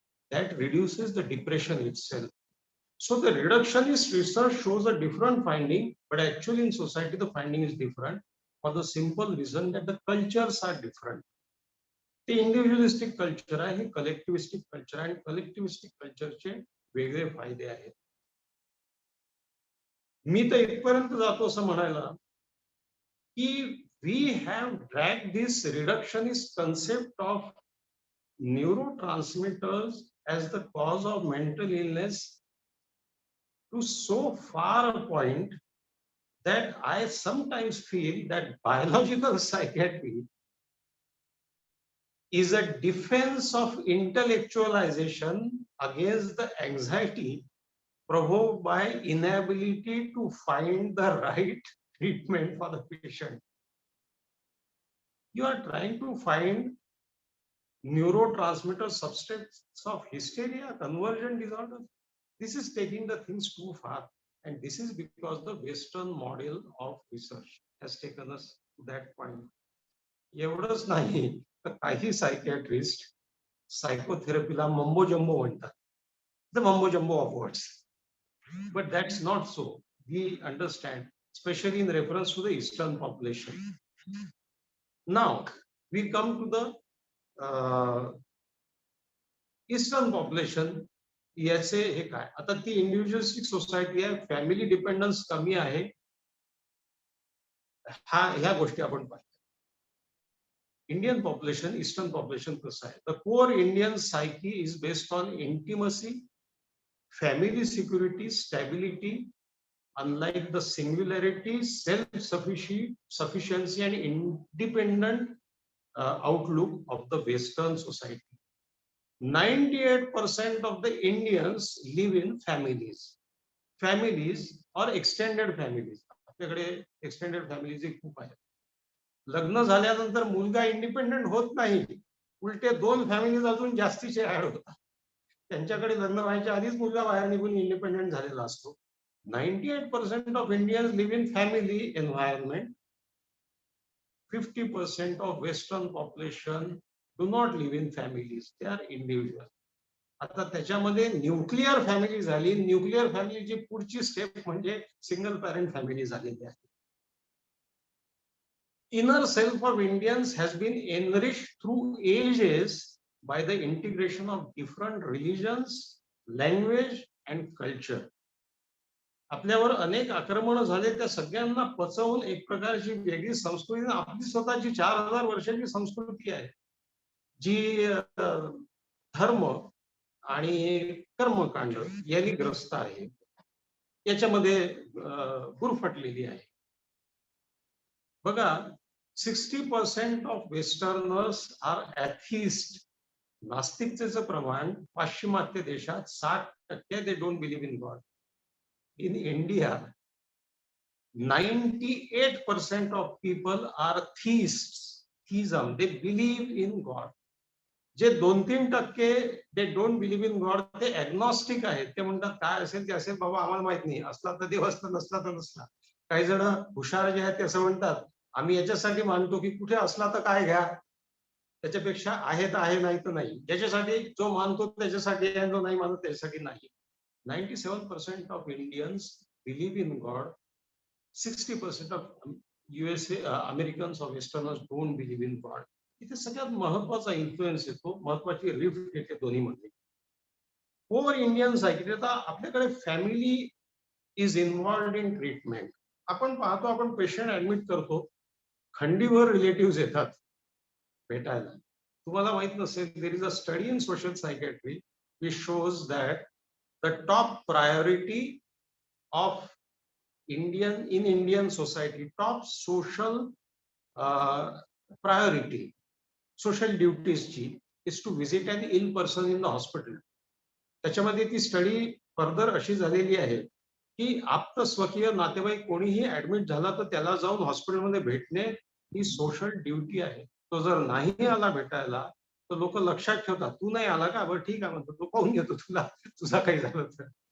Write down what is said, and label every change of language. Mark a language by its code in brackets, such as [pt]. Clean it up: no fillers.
[en] That reduces the depression itself. So the reductionist research shows a different finding, but actually in society the finding is different for the simple reason that the cultures are different. The individualistic culture [mr] आहे, हे collectivistic culture आहे, आणि collectivistic culture चे वेगळे फायदे आहेत. मी तर इथपर्यंत जातो असं म्हणायला की [en] we have dragged this reductionist concept of neurotransmitters as the cause of mental illness to so far a point that I sometimes feel that biological psychiatry is a defense of intellectualization against the anxiety provoked by inability to find the right treatment for the patient. You are trying to find neurotransmitter substance of hysteria, conversion disorder. This is taking the things too far, and this is because the Western model of research has taken us to that point. [mr] एवढंच नाही तर काही psychiatrist सायकोथेरपीला mumbo jumbo म्हणतात. [en] The mumbo jumbo of words, but that's not so. We understand, especially in reference to the Eastern population. Now we come to the Eastern population. [mr] याचे हे काय, आता ती इंडिव्हिज्युअलिस्टिक सोसायटी आहे, फॅमिली डिपेंडन्स कमी आहे, ह्या गोष्टी आपण पाहिजे. [en] Indian population, Eastern population [mr] कसं आहे, [en] The core Indian psyche is based on intimacy, family security, stability, unlike the singularity, self-sufficiency and independent outlook of the Western society. 98% of the Indians live in families or extended families. [mr] आपल्याकडे extended families खूप आहेत. लग्न झाल्यानंतर मुलगा independent होत नाही, उलटे 2 families अजून जास्तीचे ऍड होतात. त्यांच्याकडे लग्न व्हायच्या आधीच मुलगा बाहेर निघून इंडिपेंडेंट झालेला असतो. [en] 98% of Indians live in family environment. 50% of Western population do not live in families, they are individual. [mr] आता त्याच्यामध्ये न्यूक्लिअर फॅमिली झाली. न्यूक्लिअर फॅमिलीची पुढची स्टेप म्हणजे सिंगल पॅरेंट फॅमिली झालेली आहे. [en] Inner self of Indians has been enriched through ages by the integration of different religions, language and culture. [mr] आपल्यावर अनेक आक्रमण झाले, त्या सगळ्यांना पचवून एक प्रकारची वेगळी संस्कृती, आपली स्वतःची 4000 वर्षाची संस्कृती आहे, जी धर्म आणि कर्मकांड यांनी ग्रस्त आहे, याच्यामध्ये गुरफटलेली आहे. बघा, [en] 60% of westerners are atheist. [mr] नास्तिकतेचं प्रमाण पाश्चिमात्य देशात [en] 60% they don't believe in God. In India, 98% of people are theists. Theism, they believe in God. जे 2-3% they don't believe in God, [mr] ते agnostic आहेत. ते म्हणतात काय असेल ते असेल बाबा, आम्हाला माहित नाही, असला तर देव असला, नसला तर नसला. काही जण हुशार जे आहेत ते असं म्हणतात, आम्ही याच्यासाठी मानतो की कुठे असला तर काय घ्या, त्याच्यापेक्षा आहे तर आहे, नाही तर नाही. ज्याच्यासाठी जो मानतो त्याच्यासाठी आहे, जो नाही मानतो त्याच्यासाठी नाही. [en] 97% of Indians believe in God. 60% of USA Americans or Westerners don't believe in God. [mr] इथे सगळ्यात महत्वाचा इन्फ्लुएन्स येतो, महत्वाची रिफ्ट येते दोन्हीमध्ये. [en] Over Indian cycle. [mr] आता आपल्याकडे [en] Family is involved in treatment. [mr] आपण पाहतो, आपण पेशंट ऍडमिट करतो, खंडीवर रिलेटिव्ह येतात भेटायला. तुम्हाला माहित नसेल, [en] There is a study in social psychiatry which shows that the top priority of Indian society, top social priority, social duties is to visit an ill person in the hospital. [mr] त्याच्यामध्ये ती study further अशी झालेली आहे की आप्त स्वकीय नातेवाईक कोणीही ऍडमिट झाला तर त्याला जाऊन हॉस्पिटलमध्ये भेटणे ही सोशल ड्युटी आहे. तो जर नाही आला भेटायला तर लोक लक्षात ठेवतात, तू नाही आला का, बरं ठीक आहे म्हणतो, तो पाहून घेतो तुला, तुझा काही झालं तर.